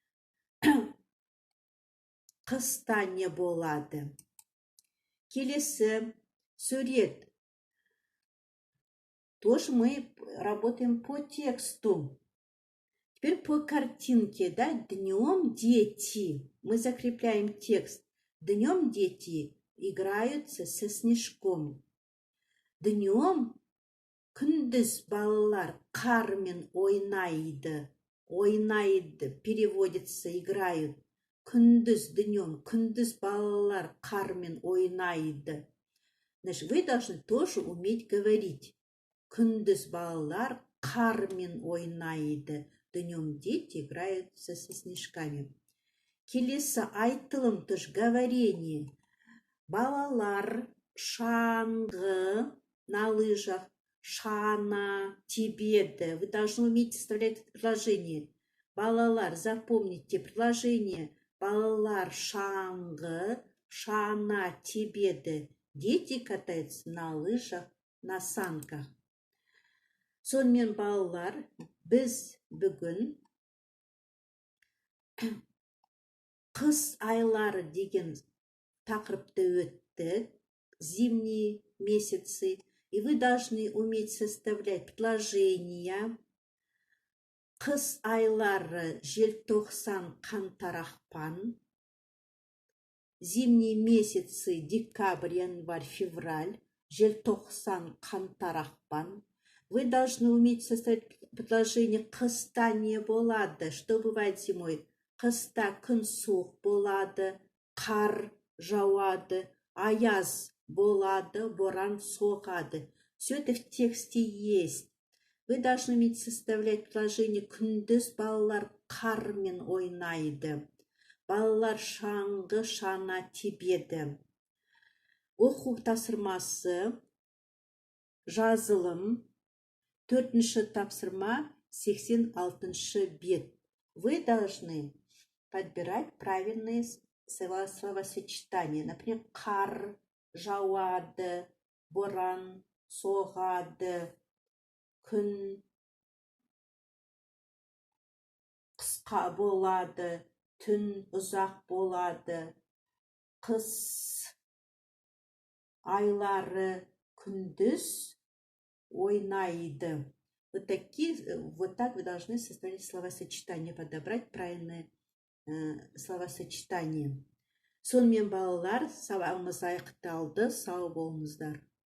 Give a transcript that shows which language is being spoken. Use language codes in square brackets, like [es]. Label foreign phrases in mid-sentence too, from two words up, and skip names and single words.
[kk] Қыста не болады. Келесі сурет. [ru] Тоже мы работаем по тексту. Теперь по картинке, да, днем дети. Мы закрепляем текст. Днем дети играются со снежком. [kk] Днем күндіз балалар қармен ойнайды. Ойнайды, [ru] переводится, играют. [kk] Күндіз, днем, күндіз балалар қармен ойнайды. [ru] Значит, вы должны тоже уметь говорить. [kk] Күндіз балалар қармен ойнайды. [ru] Днем дети играются со снежками. [kk] Келесі айтылым, [ru] тоже говорение. [kk] Балалар шаңғы [ru] на лыжах, [kk] шана тебеді. [ru] Вы должны уметь составлять предложение. [kk] Балалар, [ru] запомните предложение. [kk] Балалар шаңғы, шана тебеді. [ru] Дети катаются на лыжах, на санках. [kk] Сонымен балалар, біз бүгін қыс айлары деген тақырыпты өттік, [ru] зимние месяцы, и вы должны уметь составлять предложения. [kk] Қыс айлары желтоқсан, қаңтар, ақпан. [ru] Зимние месяцы декабрь, январь, февраль. [kk] Желтоқсан, қаңтар, ақпан. [ru] Вы должны уметь составить предложение [kk] қыста не болады. [ru] Что бывает зимой? [kk] Қыста күн суық болады, қар жауады, аяз болады, боран соғады. [ru] Все это в тексте есть. Вы должны уметь составлять предложение [kk] күндіз балалар қармен ойнайды. Балалар шаңғы, шана тебеді. Оқу тапсырмасы, жазылым, 4-ші тапсырма, 86-ші бет. [ru] Вы должны подбирать правильные словосочетания. Например, [kk] қар жауады, боран соғады, күн қысқа болады, түн ұзақ болады, қыс айлары күндіз ойнайды. [ru] Вот так вы должны составить словосочетание, подобрать правильное словосочетание. [kk] Сонымен балалар, сабағымыз аяқталды. Сау болыңыздар.